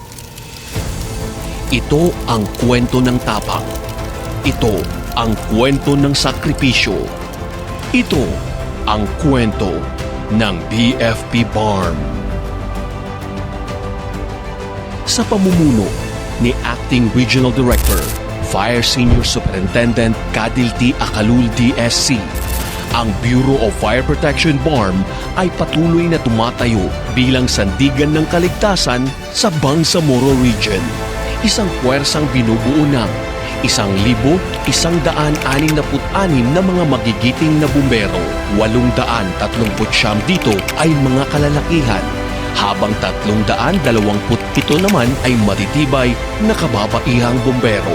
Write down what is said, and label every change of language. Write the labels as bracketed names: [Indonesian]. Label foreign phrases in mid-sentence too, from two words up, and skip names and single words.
[Filipino] Ito ang kwento ng tapang. Ito ang kwento ng sakripisyo. Ito ang kwento ng BFP BARM. Sa pamumuno ni Acting Regional Director, Fire Senior Superintendent Kadil T. Akalul DSC, ang Bureau of Fire Protection BARM ay patuloy na tumatayo bilang sandigan ng kaligtasan sa Bangsamoro Region. Isang puwersang binubuo ng 1,166 na mga magigiting na bumbero. 839 dito ay mga kalalakihan, habang 327 naman ay matitibay na kababaihang bumbero.